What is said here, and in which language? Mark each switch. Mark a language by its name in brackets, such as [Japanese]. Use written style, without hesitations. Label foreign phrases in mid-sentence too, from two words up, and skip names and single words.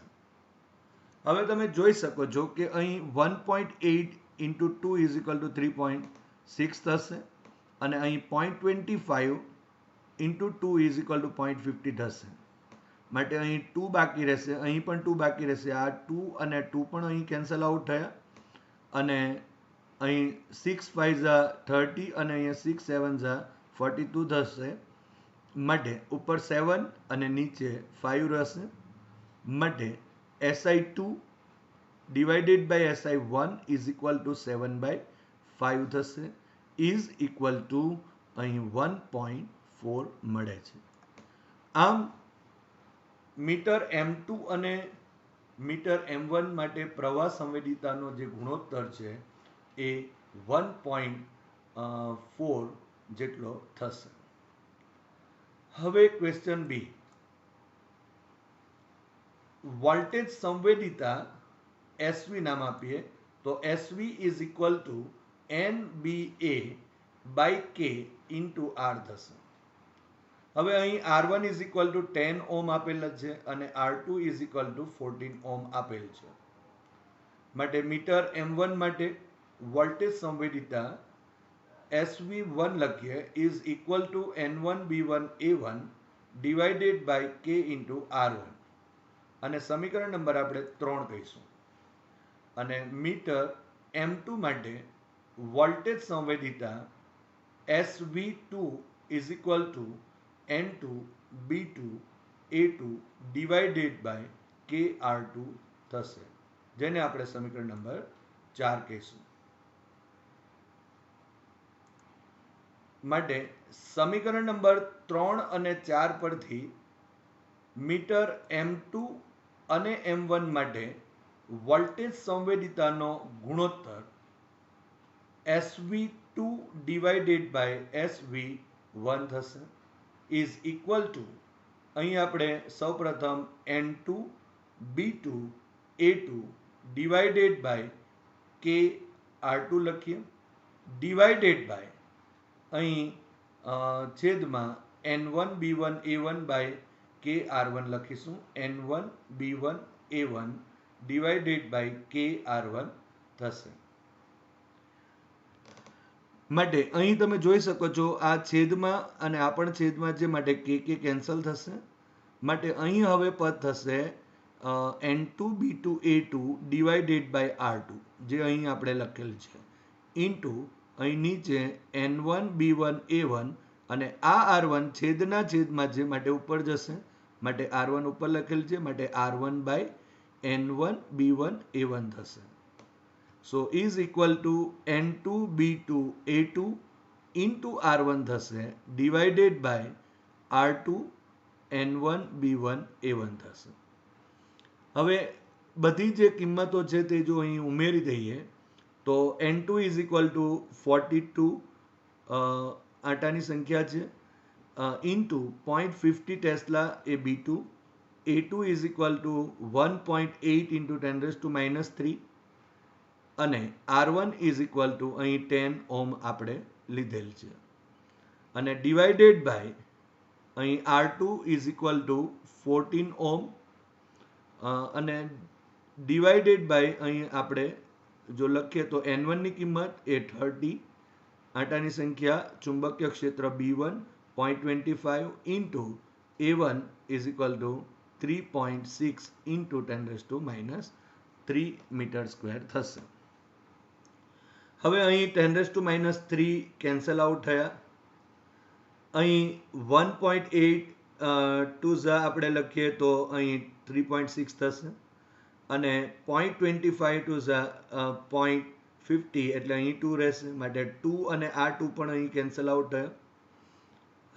[Gujarati] હવે તમે જોઈ શકો છો કે અહીં [English] 1.8 into 2 is equal to 3.6 [Gujarati] થશે અને અહીં [English] 0.25 into 2 is equal to 0.50 [Gujarati] થશે. માટે અહીં 2 બાકી રહેશે, અહીં પણ 2 બાકી રહેશે. આ 2 અને 2 પણ અહીં [English] cancel out [Gujarati] થયા અને અહીં 6 5 30 અને અહીંયા 6 7 42 થશે. માટે ઉપર 7 અને નીચે 5 રહેશે. માટે [English] SI2 divided by SI1 is equal to 7 by 5 [Gujarati] થશે, [English] is equal to [Gujarati] અહીં 1.4 મળે છે. આમ મીટર M2 અને મીટર M1 માટે પ્રવાહ સંવેદિતાનો જે ગુણોત્તર છે એ 1.4 જેટલો થશે. હવે [English] question B, [Gujarati] વોલ્ટેજ સંવેદિતા SV નામ આપીએ તો [English] SV is equal to NBA by K into R [Gujarati] થશે. હવે અહીં [English] R1 is equal to 10 [Gujarati] ઓહમ આપેલ છે અને [English] R2 is equal to 14 [Gujarati] ઓહમ આપેલ છે. માટે મીટર M1 માટે વોલ્ટેજ સંવેદિતા SV1 લખીએ [English] is equal to N1 B1 A1 divided by K into R1 [Gujarati] અને સમીકરણ નંબર આપણે 3 કહીશું. અને મીટર M2 માટે વોલ્ટેજ સંવેદિતા [English] SV2 is equal to N2 B2 A2 divided by KR2 [Gujarati] થશે, જેને આપણે સમીકરણ નંબર 4 કહીશું. માટે સમીકરણ નંબર 3 અને 4 પરથી મીટર M2 અને M1 માટે વોલ્ટેજ સંવેદિતાનો ગુણોત્તર [English] SV2 divided by SV1 [Gujarati] થશે, [English] is equal to [Gujarati] અહીં આપણે સૌપ્રથમ [English] N2 B2 A2 divided by KR2 [Gujarati] લખીએ, [English] divided by [Gujarati] અહીં છેદમાં [English] N1 B1 A1 by KR1 [Gujarati] લખીશું. [English] N1 B1 A1 divided by KR1 [Gujarati] થશે. માટે અહીં તમે જોઈ શકો છો આ છેદમાં અને આ પણ છેદમાં છે, માટે કે કેન્સલ થશે. માટે અહીં હવે પદ થશે [English] N2 B2 A2 divided by R2 [Gujarati] જે અહીં આપણે લખેલ છે, ઇન્ટુ અહીં નીચે N1 B1 A1 અને આ R1 છેદના છેદમાં છે માટે ઉપર જશે. માટે R1 ઉપર લખેલ છે, માટે [English] R1 by N1 B1 A1 [Gujarati] થશે. [English] So is equal to N2 B2 A2 into R1 થશે, divided by R2 N1 B1 A1 થશે. [Gujarati] હવે બધી જે કિંમતો છે તે જો અહીં ઉમેરી દઈએ તો [English] N2 is equal to 42 [Gujarati] આટાની સંખ્યા છે into 0.50 ટેસ્લા એ B2, [English] A2 is equal to 1.8 into 10 raised to minus 3 [Gujarati] અને [English] R1 is equal [Gujarati] to અહીં 10 ઓહમ આપણે લીધેલ છે અને [English] divided by [Gujarati] અહીં [English] R2 is equal to 14 [Gujarati] ઓહમ અને [English] divided by [Gujarati] અહીં આપણે જો લખીએ તો N1 ની કિંમત એ 30, આટાની સંખ્યા ચુંબકીય ક્ષેત્ર B1 0.25 [English] into A1 is equal to 3.6 into 10 raised to minus 3 meter square [Gujarati] થશે. હવે અહીં [English] 10 raised to minus 3 cancel out [Gujarati] થયા. અહીં 1.8 ટુ આપણે લખીએ તો અહીં 3.6 થશે અને 0.25 ટુ 0.50 એટલે અહીં 2 રહેશે. માટે 2 અને આ 2 પણ અહીં [English] cancel out [Gujarati] થયો.